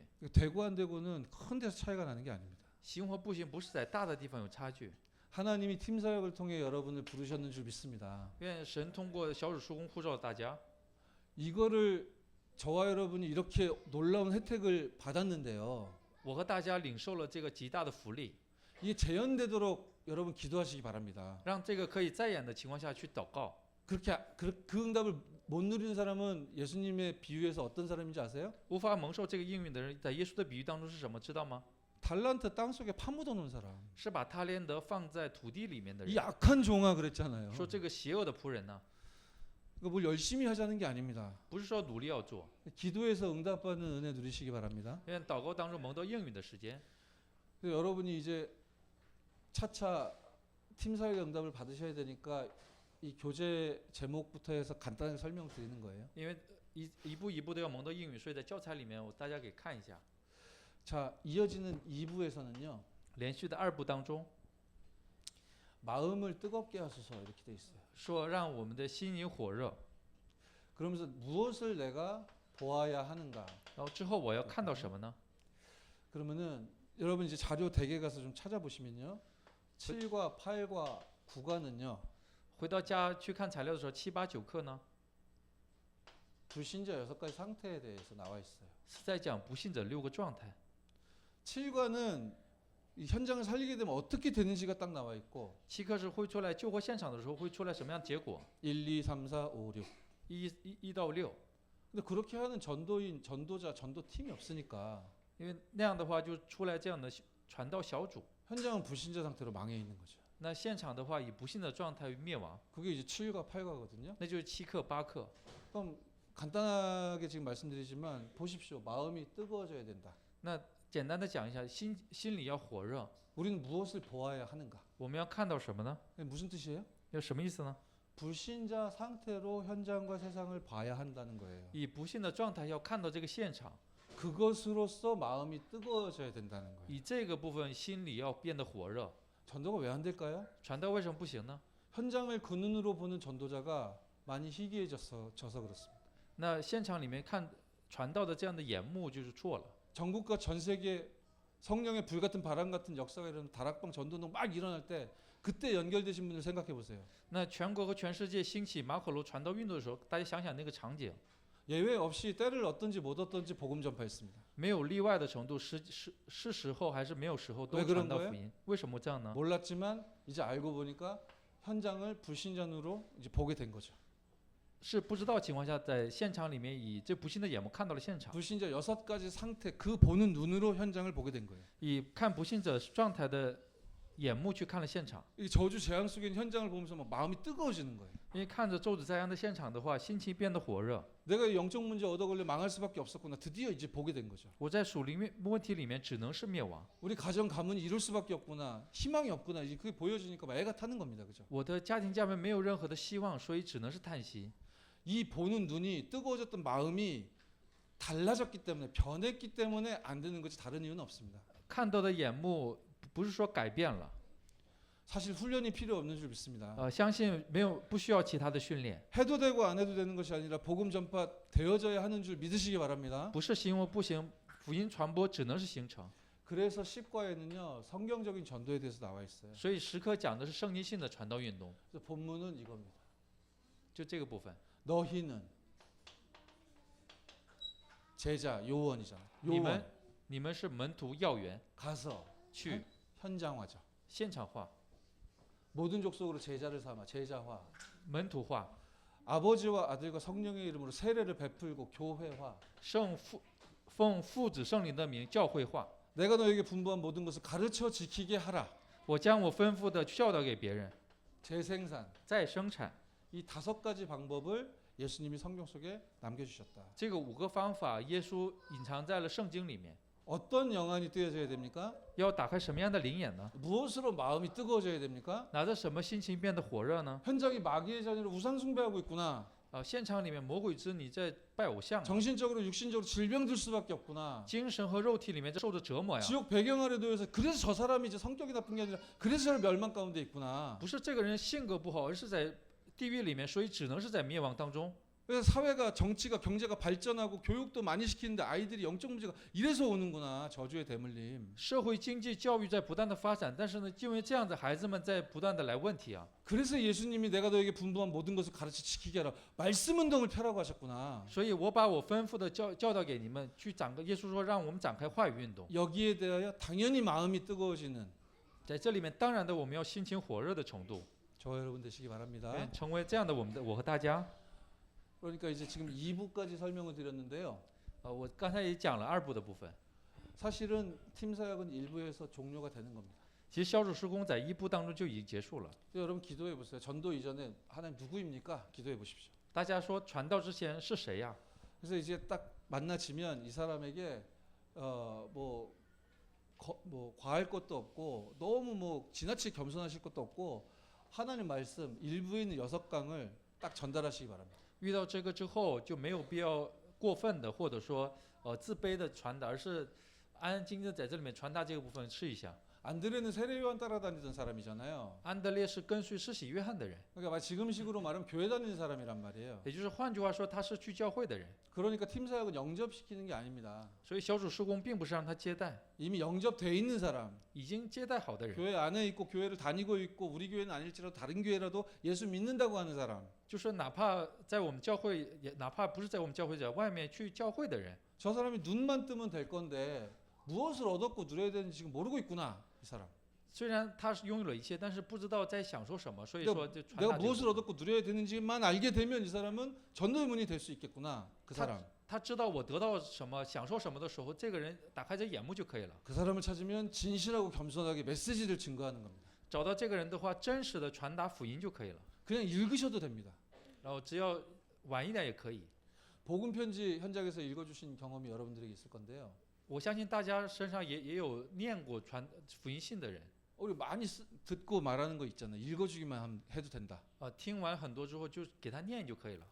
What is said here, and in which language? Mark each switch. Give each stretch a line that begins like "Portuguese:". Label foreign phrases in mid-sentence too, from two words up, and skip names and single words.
Korean: 되고 안 되고는 큰 데서 차이가 나는 게 아닙니다.
Chinese: 行或不行不是在大的地方有差距。
Korean: 하나님이 팀 사역을 통해 여러분을 부르셨는 줄 믿습니다.
Chinese: 愿神通过小组施工呼召大家。
Korean: 이거를 저와 여러분이 이렇게 놀라운 혜택을 받았는데요.
Chinese: 我和大家领受了这个极大的福利，
Korean: 이게 재현되도록 여러분 기도하시기 바랍니다.
Chinese: 让这个可以再演的情况下去祷告。
Korean: 그렇게 그 응답을 못 누리는 사람은 예수님의 비유에서 어떤 사람인지 아세요?
Chinese: 无法蒙受这个应允的人，在耶稣的比喻当中是什么？知道吗？
Korean: 달란트 땅 속에 파묻어 놓은 사람.
Chinese: 是把他连德放在土地里面的
Korean: 이
Chinese: 人。
Korean: 악한 종아 그랬잖아요.
Chinese: 说这个邪恶的仆人呢，
Korean: 그러니까 뭘 열심히 하자는 게 아닙니다.
Chinese: 不是说努力要做，
Korean: 기도해서 응답받는 은혜 누리시기 바랍니다.
Chinese: 因为祷告当中蒙到应允的时间。
Korean: 그래서 여러분이 이제 차차 팀 사역의 응답을 받으셔야 되니까 이 교재 제목부터 해서 간단하게 설명드리는 거예요.
Chinese: 因为一步一步的要蒙到应允，所以在教材里面大家给看一下。
Korean: 자, 이어지는 2부에서는요.
Chinese: 连续的2部当中
Korean: 마음을 뜨겁게 하소서 이렇게 돼 있어요.
Chinese: 说让我们的心灵火热，
Korean: 그러면서 무엇을 내가 보아야 하는가?
Chinese: 然后之后我要看到什么呢？
Korean: 그러면은 여러분 이제 자료 댁에 가서 좀 찾아보시면요. 7과 8과 9과는요.
Chinese: 回到家去看材料的时候，7、8、9课呢
Korean: 불신자 6가지 상태에 대해서 나와 있어요.
Chinese: 是在讲不信者6个状态。
Korean: 7과는 이 현장을 살리게 되면 어떻게 되는지가 딱 나와 있고
Chinese: 7 课是会出来救活现场的时候会出来什么样的结果？
Korean: 1, 2, 3, 4, 5, 6.
Chinese: 1到6，
Korean: 근데 그렇게 하는 전도인, 전도자, 전도팀이 없으니까
Chinese: 因为那样的话就出来这样的传道小组。
Korean: 현장은 불신자 상태로 망해 있는 거죠.
Chinese: 那现场的话以不信的状态灭亡，
Korean: 그게 이제 7과 8과거든요.
Chinese: 那就是7课、8课。
Korean: 그럼 간단하게 지금 말씀드리지만 보십시오. 마음이 뜨거워져야 된다.
Chinese: 那简单的讲一下，心里要火热。
Korean: 우리는 무엇을 보아야 하는가?
Chinese: 我们要看到什么呢？
Korean: 무슨 뜻이에요?
Chinese: 有什么意思呢？
Korean: 불신자 상태로 현장과 세상을 봐야 한다는 거예요.
Chinese: 以不信的状态要看到这个现场，
Korean: 그것으로써 마음이 뜨거워져야 된다는 거예요.
Chinese: 以这个部分心里要变得火热。
Korean: 전도가 왜 안 될까요?
Chinese: 传道为什么不行呢？
Korean: 현장을 그 눈으로 보는 전도자가 많이 희귀해져서 그렇습니다.
Chinese: 那现场里面看传道的这样的眼目就是错了。
Korean: 전국과 전 세계 성령의 불같은 바람 같은 역사가 일어나는 다락방 전도는 막 일어날 때 그때 연결되신 분들 생각해 보세요.
Chinese: 那全国和全世界兴起马可楼传道运动的时候，大家想想那个场景，
Korean: 예외 없이 때를 얻든지 못 얻든지 복음 전파했습니다.
Chinese: 没有例外的程度，是时候还是没有时候都
Korean: 왜 그런
Chinese: 传道
Korean: 거예요
Chinese: 福音。为什么这样呢？
Korean: 몰랐지만 이제 알고 보니까 현장을 불신자 눈으로 이제 보게 된 거죠.
Chinese: 是不知道情况下，在现场里面以这不信的眼目看到了现场，
Korean: 불신자 6가지 상태 그 보는 눈으로 현장을 보게 된 거예요.
Chinese: 以看不信者状态的眼目去看了现场。
Korean: 이 저주 재앙 속에 있는 현장을 보면서 막 마음이 뜨거워지는 거예요.
Chinese: 因为看着咒诅灾殃的现场的话，心情变得火热。
Korean: 내가 영적 문제 얻어 걸려 망할 수밖에 없었구나. 드디어 이제 보게 된 거죠.
Chinese: 我在属灵问题里面只能是灭亡，
Korean: 우리 가정 가문이 이룰 수밖에 없구나. 희망이 없구나. 이제 그게 보여지니까 막 애가 타는 겁니다. 그죠?
Chinese: 我的家庭家门没有任何的希望，所以只能是叹息。
Korean: 이 보는 눈이 뜨거워졌던 마음이 달라졌기 때문에 변했기 때문에 안 되는 거지 다른 이유는 없습니다.
Chinese: 看到的眼目不是说改变了，
Korean: 사실 훈련이 필요 없는 줄 믿습니다.
Chinese: 相信不需要其他的训练，
Korean: 해도 되고 안 해도 되는 것이 아니라 복음 전파 되어져야 하는 줄 믿으시기 바랍니다.
Chinese: 不是行或不行，福音传播只能是行成。
Korean: 그래서 10과에는요 성경적인 전도에 대해서 나와 있어요.
Chinese: 所以时刻讲的是圣经性的传道运动，
Korean: 그래서 본문은 이겁니다.
Chinese: 就这个部分。
Korean: 너희는 제자 요원이잖아.
Chinese: 你们是门徒要员，
Korean: 가서
Chinese: 去
Korean: 현장화죠.
Chinese: 现场化、
Korean: 모든 족속으로 제자를 삼아 제자화.
Chinese: 门徒化、
Korean: 아버지와 아들과 성령의 이름으로 세례를 베풀고 교회화.
Chinese: 奉父子圣灵的名教会化。
Korean: 내가 너에게 분부한 모든 것을 가르쳐 지키게 하라.
Chinese: 我将我吩咐的教导给别人，
Korean: 재생산.
Chinese: 再生产。
Korean: 이 5가지 방법을 예수님이 성경 속에 남겨주셨다.
Chinese: 这个5个方法，耶稣隐藏在了圣经里面。
Korean: 어떤 영안이 뜨여져야 됩니까?
Chinese: 要打开什么样的灵眼呢？
Korean: 무엇으로 마음이 뜨거워져야 됩니까?
Chinese: 拿着什么心情变得火热呢？
Korean: 현장이 마귀의 자녀로 우상 숭배하고 있구나.
Chinese: 现场里面魔鬼之你在拜偶像啊，
Korean: 정신적으로 육신적으로 질병들 수밖에 없구나.
Chinese: 精神和肉体里面在受着折磨呀。
Korean: 지옥 배경 아래 놓여서 그래서 저 사람이 이제 성격이 나쁜 게 아니라 그래서 저를 멸망 가운데 있구나.
Chinese: 不是这个人性格不好，而是在地狱里面，所以只能是在灭亡当中。
Korean: 그래서 사회가 정치가 경제가 발전하고 교육도 많이 시키는데 아이들이 영적 문제가 이래서 오는구나. 저주의 대물림.
Chinese: 社会经济教育在不断的发展，但是呢，因为这样子孩子们在不断的来问题啊，
Korean: 그래서 예수님이 내가 너에게 분부한 모든 것을 가르쳐 지키게 하라. 말씀 운동을 펴라고 하셨구나.
Chinese: 所以我把我吩咐的教导给你们，去展开。耶稣说，让我们展开话语运动。
Korean: 여기에 대하여 당연히 마음이 뜨거워지는
Chinese: 在这里面，当然的，我们要心情火热的程度，
Korean: 저와 여러분 되시기 바랍니다.
Chinese: 成为这样的我和大家。
Korean: 그러니까 이제 지금 2부까지 설명을 드렸는데요.
Chinese: 我刚才也讲了2部的部分。
Korean: 사실은 팀 사역은 1부에서 종료가 되는 겁니다.
Chinese: 其实小组施工在1部当中就已经结束了。
Korean: 여러분 기도해 보세요. 전도 이전에 하나님 누구입니까? 기도해 보십시오.
Chinese: 大家说传道之前是谁呀？
Korean: 그래서 이제 딱 만나지면 이 사람에게 뭐 과할 것도 없고 너무 뭐 지나치게 겸손하실 것도 없고 하나님 말씀 일부에 있는 6강을 딱 전달하시기 바랍니다.
Chinese: 遇到这个之后就没有必要过分的或者说自卑的传达，而是安安静静地在这里面传达这个部分试一下。
Korean: 안드레는 세례요한 따라다니던 사람이잖아요.
Chinese: 安德烈是跟随施洗约翰的人，
Korean: 그러니까 지금식으로 말하면 교회 다니는 사람이란 말이에요.
Chinese: 也就是换句话说，他是去教会的人。
Korean: 그러니까 팀 사역은 영접시키는 게 아닙니다.
Chinese: 所以小组事工并不是让他接待，
Korean: 이미 영접돼 있는 사람,
Chinese: 已经接待好的人，
Korean: 교회 안에 있고 교회를 다니고 있고 우리 교회는 아닐지라도 다른 교회라도 예수 믿는다고 하는 사람.
Chinese: 就是哪怕在我们教会，也哪怕不是在我们教会者，外面去教会的人，
Korean: 저 사람이 눈만 뜨면 될 건데 무엇을 얻었고 누려야 되는지 지금 모르고 있구나. 이 사람.
Chinese: 虽然他是拥有了一切，但是不知道在享受什么，所以
Korean: 내가
Chinese: 说就传
Korean: 내가
Chinese: 达这个部
Korean: 무엇을
Chinese: 分。
Korean: 얻었고 누려야 되는지만 알게 되면 이 사람은 전도의 문이 될 수 있겠구나. 그 사람.
Chinese: 他知道我得到什么、享受什么的时候，这个人打开这眼目就可以了。
Korean: 그 사람을 찾으면 진실하고 겸손하게 메시지를 증거하는 겁니다.
Chinese: 找到这个人的话，真实的传达福音就可以了。
Korean: 그냥 읽으셔도 됩니다.
Chinese: 然后只要晚一点也可以。
Korean: 복음 편지 현장에서 읽어주신 경험이 여러분들에게 있을 건데요.
Chinese: 我相信大家身上也有念过福音信的人，
Korean: 우리 많이 듣고 말하는 거 있잖아요. 읽어주기만 해도 된다.
Chinese: 听完很多之后就给他念就可以了，